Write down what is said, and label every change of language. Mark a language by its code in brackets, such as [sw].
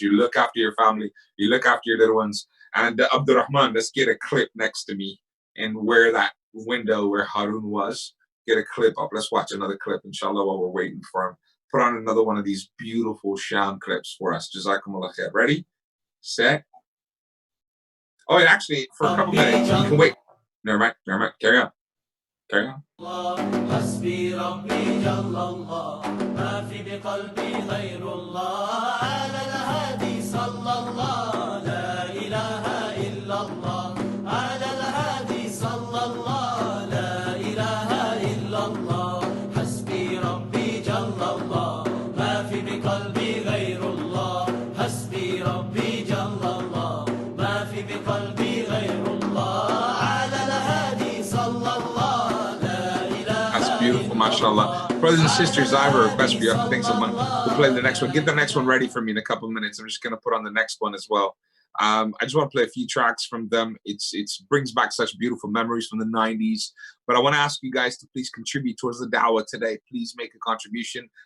[en] You look after your family. You look after your little ones. And Abdurrahman, let's get a clip next to me and where that window where Haroon was. Get a clip up. Let's watch another clip, inshallah, while we're waiting for him. Put on another one of these beautiful Shaam clips for us. Jazakumullah khair. Ready? Set. Oh, and actually, for a couple minutes, you can wait. Never mind. Never mind. Carry on. Carry on. [ar] حسبي ربي جل الله ما في بقلبي غير الله على الهادي صلى الله لا إله إلا الله على الهادي صلى الله لا إله إلا الله حسبي ربي جل الله ما في بقلبي غير الله حسبي ربي جل الله ما في بقلبي غير الله على الهادي صلى الله. [en] Beautiful, mashallah. Brothers and sisters, I have a request for you. I think someone will play the next one. Get the next one ready for me in a couple of minutes. I'm just going to put on the next one as well. I just want to play a few tracks from them. It brings back such beautiful memories from the 90s. But I want to ask you guys to please contribute towards the dawah today. Please make a contribution.